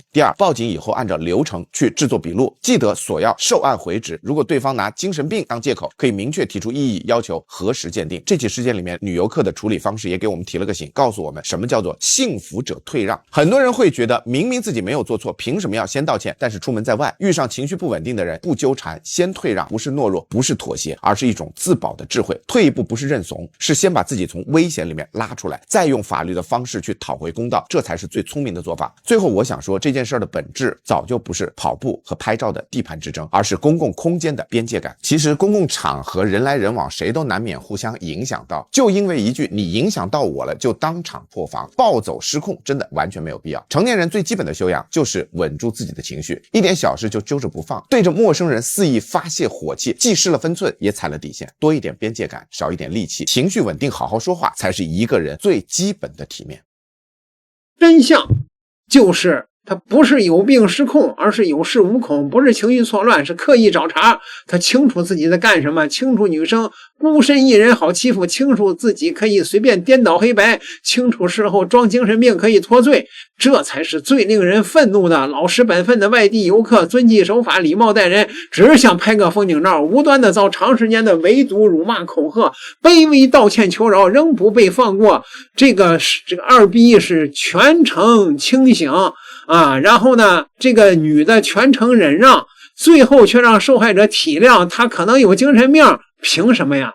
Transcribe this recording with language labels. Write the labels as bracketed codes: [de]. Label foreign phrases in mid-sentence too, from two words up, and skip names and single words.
[zh] 第二，報警以後按照流程去制作筆錄，記得索要受案回执。如果对方拿精神病當借口，可以明確提出異議，要求核实鑑定。這起事件裡面，女遊客的處理方式也給我們提了個醒，告訴我們什麼叫做幸福者退讓。很多人會覺得明明自己沒有做錯，憑什麼要先道歉？但是出門在外，遇上情緒不穩定的人，不糾纏，先退讓，不是懦弱，不是妥協，而是一種自保的智慧。退一步不是認慫，是先把自己從危險裡面拉出來，再用法律的方式去討回公道，這才是最聰明的做法。最後我想说，這件事的本質早就不是跑步和拍照的地盤之爭，而是公共空間的邊界感。其實公共場合人來人往，誰都難免互相影響到，就因為一句你影響到我了就當場破防，暴走失控，真的完全沒有必要。成年人最基本的修養就是穩住自己的情緒，一點小事就揪着不放，對着陌生人肆意發洩火氣，既失了分寸也踩了底線。多一點邊界感，少一點戾氣，情緒穩定，好好說話，才是一個人最基本的體面。真相就是他不是有病失控，而是有恃无恐，不是情绪錯亂，是刻意找茬。他清楚自己在幹什么，清楚女生孤身一人好欺負，清楚自己可以随便顛倒黑白，清楚事后装精神病可以脱罪，这才是最令人愤怒的。老實本分的外地遊客遵紀守法，禮貌待人，只想拍個風景照，無端的遭長時間的圍堵、辱罵、恐嚇，卑微道歉求饒，仍不被放過。這個二逼是全程清醒啊，然後呢，這個女的全程忍讓，最後卻讓受害者體諒她可能有精神病，憑什麼呀？